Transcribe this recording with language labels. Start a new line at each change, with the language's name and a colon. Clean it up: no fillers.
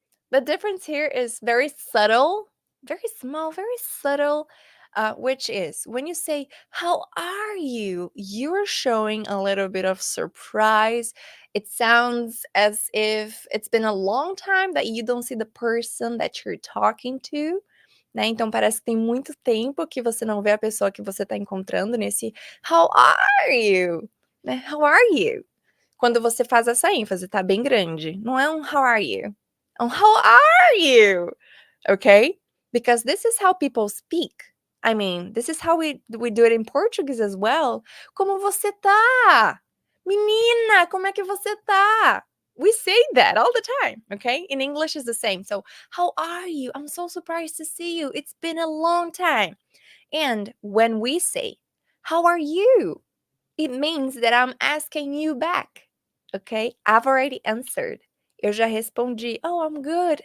English: The difference here is very subtle, very small, very subtle, which is when you say, how are you? You're showing a little bit of surprise. It sounds as if it's been a long time that you don't see the person that you're talking to.
Portuguese: Né? Então parece que tem muito tempo que você não vê a pessoa que você está encontrando nesse
English: how are you?
Portuguese: Né? How are you? Quando você faz essa ênfase, tá bem grande. Não é um
English: how are you?
Portuguese: É um how are you? Okay?
English: Because this is how people speak. I mean, this is how we do it in Portuguese as well.
Portuguese: Como você tá? Menina, como é que você tá?
English: We say that all the time, okay? In English is the same. So, how are you? I'm so surprised to see you. It's been a long time. And when we say, how are you? It means that I'm asking you back. Okay? I've already answered.
Portuguese: Eu já respondi.
English: Oh, I'm good.